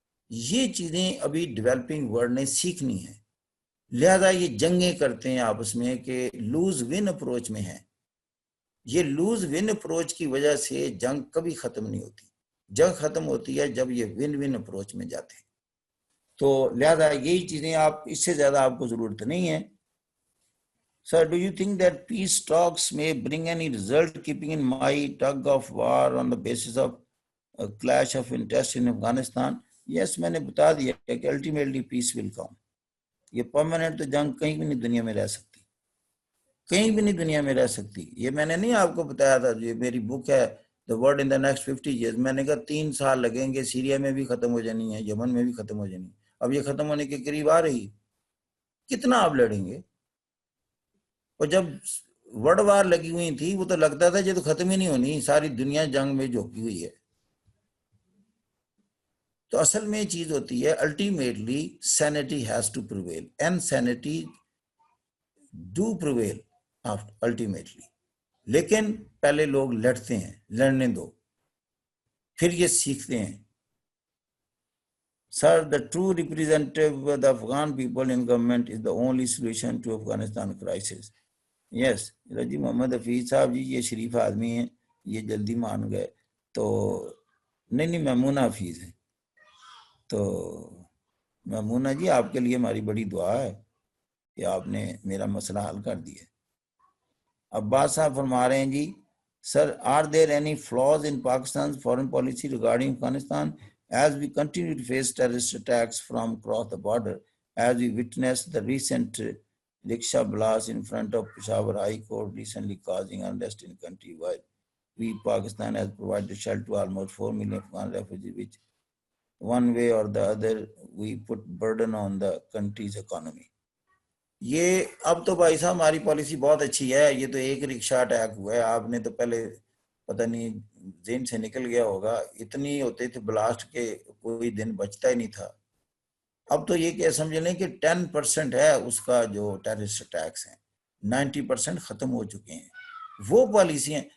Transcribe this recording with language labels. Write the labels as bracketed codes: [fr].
[ur] یہ چیزیں ابھی ڈیولپنگ ورلڈ نے سیکھنی ہیں. لہذا یہ جنگیں کرتے ہیں آپس میں کہ لوز ون اپروچ میں ہیں. یہ لوز ون اپروچ کی وجہ سے جنگ کبھی ختم نہیں ہوتی. جنگ ختم ہوتی ہے جب یہ ون ون اپروچ میں جاتے ہیں. تو لہذا یہی چیزیں، آپ اس سے زیادہ آپ کو ضرورت نہیں ہے. [en] Sir, do you think that peace talks may bring any result, keeping in mind tug of war on the basis of a clash of interest in Afghanistan? Yes, [ur] میں نے بتا دیا کہ [en] ultimately peace will come. [ur] یہ permanent تو جنگ کہیں بھی نہیں دنیا میں رہ سکتی، کہیں بھی نہیں دنیا میں رہ سکتی. یہ میں نے نہیں آپ کو بتایا تھا، یہ میری بک ہے The World in the Next 50 Years. میں نے کہا 3 سال لگیں گے، سیریا میں بھی ختم ہو جانی ہے، یمن میں بھی ختم ہو جانی. اب یہ ختم ہونے کے قریب آ رہی. کتنا آپ لڑیں گے؟ اور جب ورلڈ وار لگی ہوئی تھی وہ تو لگتا تھا یہ تو ختم ہی نہیں ہونی، ساری دنیا جنگ میں جھونکی ہوئی ہے. تو اصل میں چیز ہوتی ہے [en] Ultimately sanity has to prevail. And sanity do prevail ultimately. [ur] لیکن پہلے لوگ لڑتے ہیں، لڑنے دو، پھر یہ سیکھتے ہیں. [en] Sir, the true representative of the Afghan people in government is the only solution to Afghanistan crisis. [ur] Yes, رجی محمد حفیظ صاحب جی یہ شریف آدمی ہیں، یہ جلدی مان گئے. تو نہیں میمونہ حفیظ ہیں. تو میمونہ جی آپ کے لیے ہماری بڑی دعا ہے کہ آپ نے میرا مسئلہ حل کر دیا. عباس صاحب فرما رہے ہیں جی [en] Sir are there any flaws in Pakistan foreign policy regarding Afghanistan as we continue to face terrorist attacks from across the border, as we witnessed the recent rickshaw blast in front of Peshawar High Court recently causing unrest in the country, while we Pakistan has provided shelter to almost 4 million Afghan refugees, which one way or the other we put burden on the country's economy. [ur] یہ اب تو بھائی صاحب ہماری policy بہت اچھی ہے. یہ تو ایک رکشہ اٹیک ہوا ہے، آپ نے تو پہلے پتہ نہیں ذہن سے نکل گیا ہوگا، اتنی ہوتے تھے بلاسٹ کے کوئی دن بچتا ہی نہیں تھا. اب تو یہ کہ سمجھ لیں کہ 10% ہے اس کا جو ٹیررسٹ اٹیکس ہیں، 90% ختم ہو چکے ہیں. وہ پالیسی ہیں.